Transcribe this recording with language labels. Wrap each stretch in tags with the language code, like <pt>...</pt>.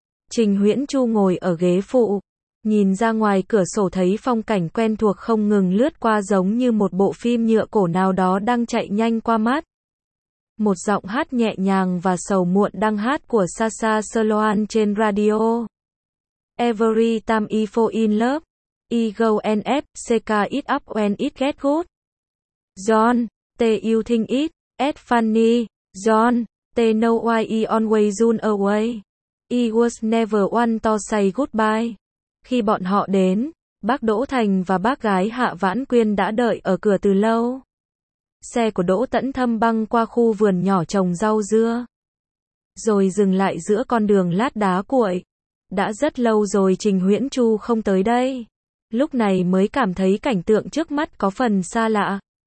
<vi>Trình Huyễn Chu ngồi ở ghế phụ, nhìn ra ngoài cửa sổ thấy phong cảnh quen thuộc không ngừng lướt qua giống như một bộ phim nhựa cổ nào đó đang chạy nhanh qua mắt. Một giọng hát nhẹ nhàng và sầu muộn đang hát của Sasha Sloan trên radio.</vi> <en>Every time I fall in love, I go and fuck it up when it gets good. John, do you think it's funny? John, do you know why I always run away? I was never one to say goodbye.</en> <vi>Khi bọn họ đến, bác Đỗ Thành và bác gái Hạ Vãn Quyên đã đợi ở cửa từ lâu. Xe của Đỗ Tẫn Thâm băng qua khu vườn nhỏ trồng rau dưa, rồi dừng lại giữa con đường lát đá cuội. Đã rất lâu rồi Trình Huyễn Chu không tới đây. Lúc này mới cảm thấy cảnh tượng trước mắt có phần xa lạ.</vi>